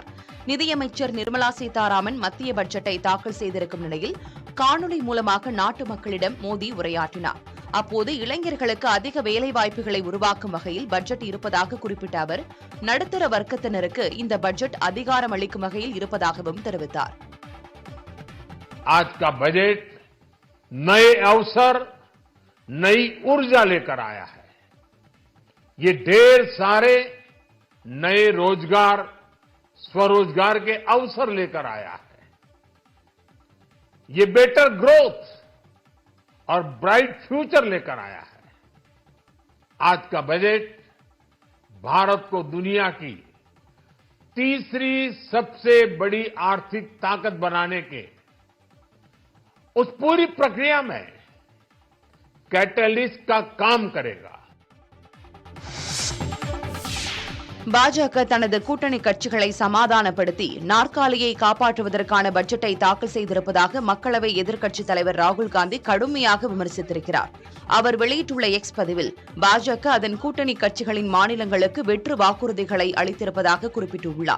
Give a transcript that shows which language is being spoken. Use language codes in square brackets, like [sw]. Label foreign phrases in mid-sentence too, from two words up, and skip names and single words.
[ta] நிதியமைச்சர் நிர்மலா சீதாராமன் மத்திய பட்ஜெட்டை தாக்கல் செய்திருக்கும் நிலையில் காணொலி மூலமாக நாட்டு மக்களிடம் மோடி உரையாற்றினார். அப்போது இளைஞர்களுக்கு அதிக வேலைவாய்ப்புகளை உருவாக்கும் வகையில் பட்ஜெட் இருப்பதாக குறிப்பிட்ட அவர், நடுத்தர வர்க்கத்தினருக்கு இந்த பட்ஜெட் அதிகாரம் அளிக்கும் வகையில் இருப்பதாகவும் தெரிவித்தார். [hi] आज का बजट नए अवसर, नई ऊर्जा लेकर आया है. ये ढेर सारे नए रोजगार, स्वरोजगार के अवसर लेकर आया है. ये [en] better growth [hi] और [en] bright future [hi] लेकर आया है. आज का बजट भारत को दुनिया की तीसरी सबसे बड़ी आर्थिक ताकत बनाने के उस पूरी प्रक्रिया में कैटलिस्ट का काम करेगा. [ta] பாஜக தனது கூட்டணி கட்சிகளை சமாதானப்படுத்தி நாற்காலியை காப்பாற்றுவதற்கான பட்ஜெட்டை தாக்கல் செய்திருப்பதாக மக்களவை எதிர்க்கட்சித் தலைவர் ராகுல் காந்தி கடுமையாக விமர்சித்திருக்கிறார். அவர் வெளியிட்டுள்ள எக்ஸ் பதிவில், பாஜக அதன் கூட்டணி கட்சிகளின் மாநிலங்களுக்கு வெற்று வாக்குறுதிகளை அளித்திருப்பதாக குறிப்பிட்டுள்ளார்.